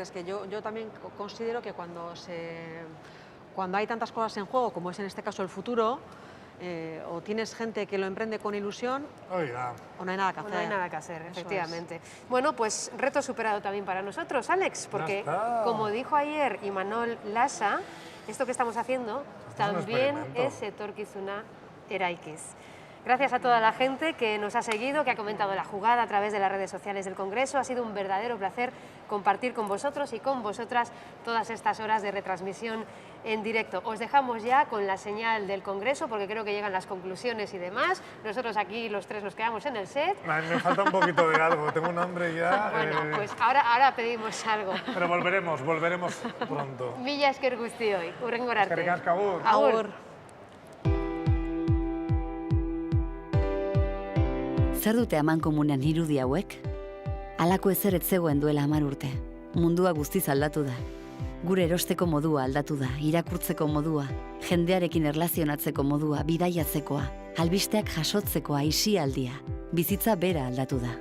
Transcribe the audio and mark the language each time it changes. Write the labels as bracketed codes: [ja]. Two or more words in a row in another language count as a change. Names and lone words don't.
[es] Es que yo también considero que cuando hay tantas cosas en juego, como es en este caso el futuro, o tienes gente que lo emprende con ilusión, o no hay nada que hacer. No hay nada que hacer, efectivamente. Bueno, pues reto superado también para nosotros, Alex, porque como dijo ayer Imanol Lasa, esto que estamos haciendo también es etorkizuna eraikiz. Gracias a toda la gente que nos ha seguido, que ha comentado la jugada a través de las redes sociales del Congreso. Ha sido un verdadero placer compartir con vosotros y con vosotras todas estas horas de retransmisión en directo. Os dejamos ya con la señal del Congreso porque creo que llegan las conclusiones y demás. Nosotros aquí los tres nos quedamos en el set. Me falta un poquito de algo, tengo un hambre ya. Bueno, pues ahora pedimos algo. Pero volveremos pronto. [eu] Mila esker guztioi, hurrengora arte. Eskerrik asko, agur. Agur. Zer dute amankomunean irudi hauek? Halako ezer ez zegoen duela 10 urte. Mundua guztiz aldatu da. Gure erosteko modua aldatu da, irakurtzeko modua, jendearekin erlazionatzeko modua, bidaiatzekoa, albisteak jasotzekoa, aisialdia, bizitza bera aldatu da.